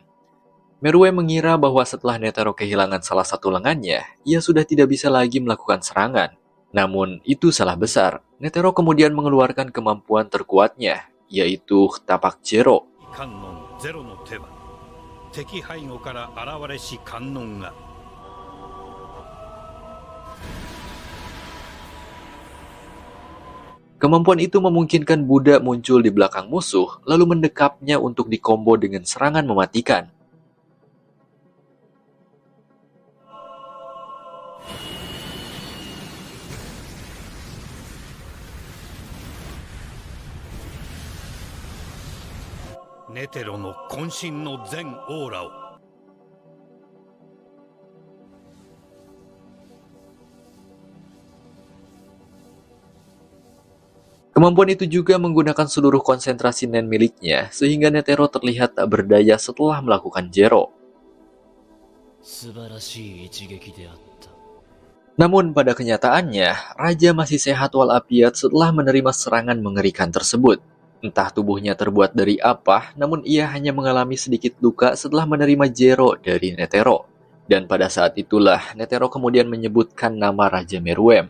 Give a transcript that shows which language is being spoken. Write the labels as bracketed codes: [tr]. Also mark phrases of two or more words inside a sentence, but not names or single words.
[id] Meruem mengira bahwa setelah Netero kehilangan salah satu lengannya, ia sudah tidak bisa lagi melakukan serangan. Namun, itu salah besar. Netero kemudian mengeluarkan kemampuan terkuatnya, yaitu tapak Jero. [ja] 観音ゼロの手は敵背後から現れし観音が [id] Kemampuan itu memungkinkan Buddha muncul di belakang musuh, lalu mendekapnya untuk dikombo dengan serangan mematikan. [ja] ネテロの渾身の全オーラを [id] Kemampuan itu juga menggunakan seluruh konsentrasi Nen miliknya, sehingga Netero terlihat tak berdaya setelah melakukan Jero. [ja] 素晴らしい一撃であった。 [id] Namun pada kenyataannya, Raja masih sehat walafiat setelah menerima serangan mengerikan tersebut. Entah tubuhnya terbuat dari apa, namun ia hanya mengalami sedikit luka setelah menerima Jero dari Netero. Dan pada saat itulah Netero kemudian menyebutkan nama Raja Meruem.